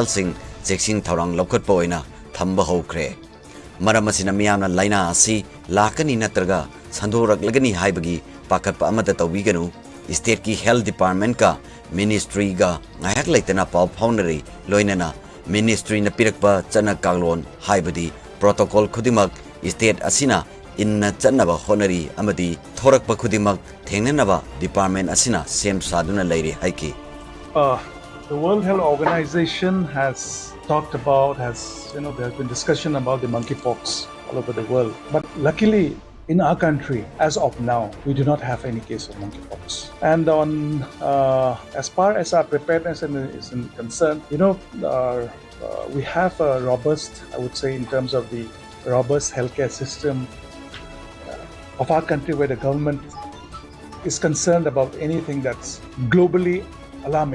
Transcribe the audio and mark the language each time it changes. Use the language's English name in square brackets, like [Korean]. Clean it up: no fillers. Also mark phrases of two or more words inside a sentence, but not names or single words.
[Manipuri] sing section thorang lokhatpa oina thamba hokre maramasina miyamna laina asi lakani natraga sandoraklagani haibagi pakatpa amata tawbiganu state ki [English] health department [Manipuri] ka ministry ga ngayak laitana pau phaunari loinana ministry na pirakpa chana kaglon haibadi protocol khudimak state asina inna chanaba honari amadi thorakpa khudimak thengnanaba department asina sem saduna leiri haiki [English] the World Health Organization has talked about, there has been discussion about the monkeypox all over the world. But luckily, in our country, as of now, we do not have any case of monkeypox. And on as far as our preparedness is concerned, we have a robust, I would say, in terms of the robust healthcare system of our country, where the government is concerned about anything that's globally alarming.